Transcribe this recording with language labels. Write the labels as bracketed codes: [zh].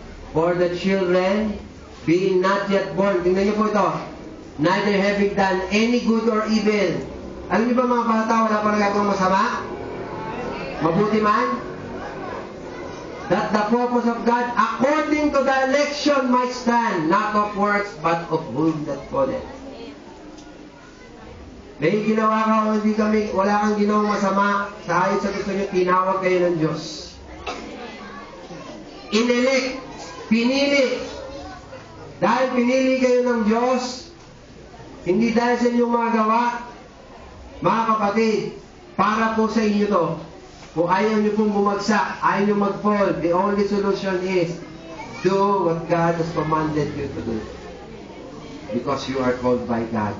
[en] For the children, being not yet born. [tl] Tingnan niyo po ito. [en] Neither having done any good or evil. [tl] Alam niyo ba mga bata, wala pa nagagawang masama? Mabuti man, [en] that the purpose of God according to the election might stand, not of works, but of whom that calleth. [tl] May ginawa ka o hindi kami, wala kang ginawang masama, sa ayon sa gusto niyo, tinawag kayo ng Diyos. Inelect, pinili. Dahil pinili kayo ng Diyos, hindi dahil sa inyong mga gawa, mga kapatid, para po sa inyo to. Kung ayaw niyo pong bumagsak, ayaw niyo mag-fall, [en] the only solution is do what God has commanded you to do. Because you are called by God.